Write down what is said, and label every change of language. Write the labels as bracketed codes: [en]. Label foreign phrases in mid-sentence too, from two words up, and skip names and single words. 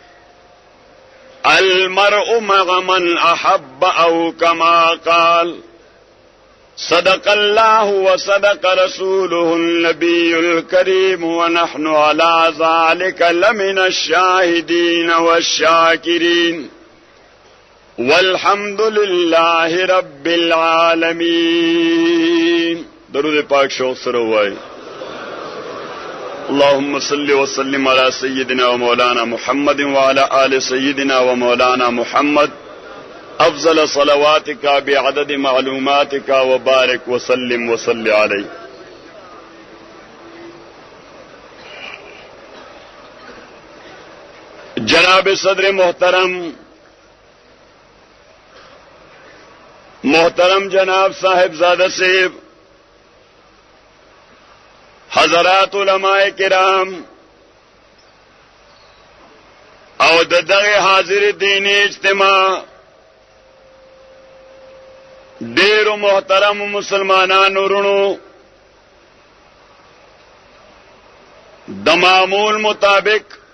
[ar] المرء مع من أحب أو كما قال صدق الله وصدق رسوله النبي الكريم ونحن على ذلك لمن الشاهدين والشاكرين والحمد لله رب العالمين. [ps] درود پاک شوق سره وای. [ar] اللهم صل وسلم على سيدنا ومولانا محمد وعلى آل سيدنا ومولانا محمد افضل صلواتك بعدد معلوماتك وبارك وسلم وصل عليه. [ur] جناب صدر محترم جناب صاحب زادہ صاحب، [ps] حضرات علماء کرام او دغه حاضر دینی اجتماع ډیرو محترم مسلمانانو ورونو، د معمول مطابق